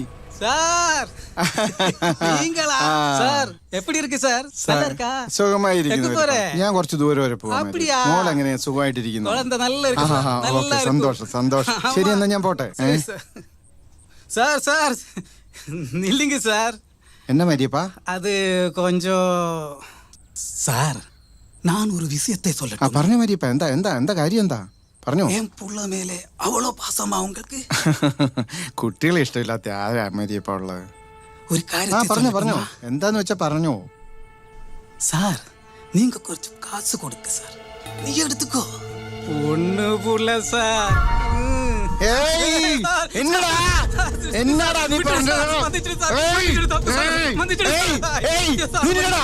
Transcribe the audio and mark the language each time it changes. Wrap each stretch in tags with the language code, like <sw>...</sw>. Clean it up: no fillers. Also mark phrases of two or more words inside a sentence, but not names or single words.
<ta>சார் நீங்களா சார்? எப்படி இருக்கு சார்? நல்லா இருக்கா?</ta> <ml>സുഖമായിരിക്കുന്നു. എങ്ങ് പോരെ? ഞാൻ കുറച്ച് ദൂരം വരെ പോകാം.</ml> <ta>அப்படியா?</ta> <ml>മോൾ എങ്ങനെ സുഖമായിട്ടിരിക്കുന്നു?</ml> <ta>குழந்தை நல்லா இருக்கு சார். நல்லா</ta> <ml>ഓക്കെ,</ml> <ta>இருக்கு.</ta> <ml>സന്തോഷം സന്തോഷം. ശരി, എന്നാ ഞാൻ പോട്ടെ.</ml> <ta>சரி, சார். சார் சார் நில்லுங்க சார்.</ta> <ml>എന്നാ മാரியപ്പാ?</ml> <ta>அது கொஞ்சம் சார், நான் ஒரு விஷயத்தை சொல்லட்டும்.</ta> <ml>പറഞ്ഞു മാரியപ്പ. എന്താ എന്താ എന്താ കാര്യം? എന്താ പറഞ്ഞോ.</ml> <ta>என் புள்ள மேலே அவ்வளோ பாசமா உங்களுக்கு?</ta> <ml>കുട്ടികളെ ഇഷ്ടമില്ലാത്ത ആരാ മാரியപ്പ ഉള്ളത്?</ml> <ta>ஒரு காரியத்தை</ta> <ml>പറഞ്ഞു പറഞ്ഞോ.</ml> <ta>சொல்லட்டுமா?</ta> <ml>എന്താന്ന് വെച്ചാ പറഞ്ഞോ.</ml> <ta>சார், நீங்க கொஞ்சம் காசு கொடுங்க சார். நீ எடுத்துக்கோ. பொண்ணு புள்ள சார்.</ta> <ml>ഏയ്, എന്നടാ എന്നാടാ നീ പറഞ്ഞത്?</ml> <ta>மன்னிச்சிடு சார்.</ta> <ml>ഏയ്,</ml> <ta>மன்னிச்சிடு தப்பு சார்.</ta> <ml>ഏയ്,</ml> <ta>மன்னிச்சிடு</ta> <ml>ഏയ്,</ml> <ta>சார்.</ta> <ml>ഏയ്,</ml> <ta>சார்,</ta> <ml>നിന്നെടാ.</ml>